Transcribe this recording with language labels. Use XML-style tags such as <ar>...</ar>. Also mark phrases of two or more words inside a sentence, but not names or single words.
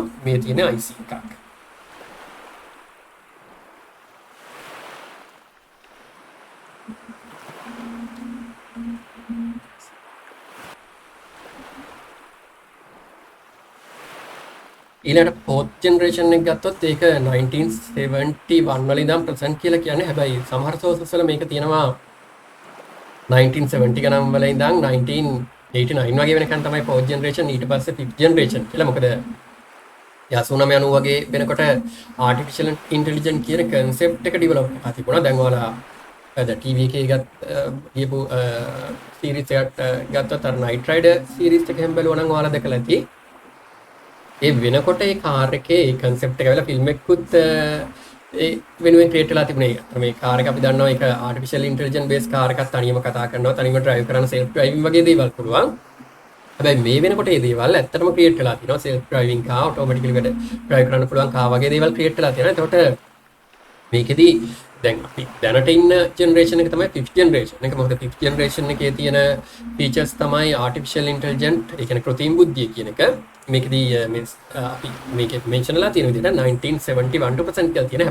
<si>මේ තියෙන IC එකක්. ඊළඟ</si> <en>fourth generation</en> <si>එක ගත්තොත් ඒක 1971 වල ඉඳන් present කියලා කියන්නේ. හැබැයි සමහර sources වල මේක තියෙනවා 1970 ගණන් වල ඉඳන් 1989 වගේ වෙනකන් තමයි</si> <en>fourth generation.</en> <si>ඊට පස්සේ</si> <en>fifth generation</en> <si>කියලා. මොකද 89 වගේ වෙනකොට</si> <en>artificial intelligence</en> <si>කියන concept එක develop කරලා තිබුණා. දැන් ඔයාලා TV එකේ ගියපු series එකක් ගත්තොත් අර Knight Rider series එක හැම බලුවා නම් ඔයාලා දැකලා ඇති. ඒ වෙනකොට ඒ කාර් එකේ ඒ concept එක වෙලා ෆිල්ම් එකකුත් ඒ වෙනුවෙන් ක්‍රියේට් වෙලා තිබුණේ. මේ කාර් එක අපි දන්නවා ඒක</si> <en>artificial intelligence based</en> <si>කාර් එකක් තනියම කතා කරනවා, තනියම drive කරන</si> <en>self driving</en> <si>වගේ දේවල් පුළුවන්. හැබැයි මේ වෙනකොට මේ දේවල් ඇත්තටම ක්‍රියේට් වෙලා තියෙනවා.</si> <en>self driving car, automatically drive</en> <si>කරන්න පුළුවන් කාර් වගේ දේවල් ක්‍රියේට් වෙලා තියෙනවා. එතකොට මේකෙදී දැන් අපි දැනට ඉන්න ජෙනරේෂන් එක තමයි</si> <en>5th generation</en> <si>එක. මොකද</si> <en>5th generation</en> <si>එකේ තියෙන features තමයි</si> <en>artificial intelligence,</en> <si>ඒ කියන්නේ කෘත්‍රිම බුද්ධිය කියන එක. මේකදී අපි මේකේ මෙන්ෂන් කරලා තියෙන විදිහට 1971% කියලා තියෙන.</si>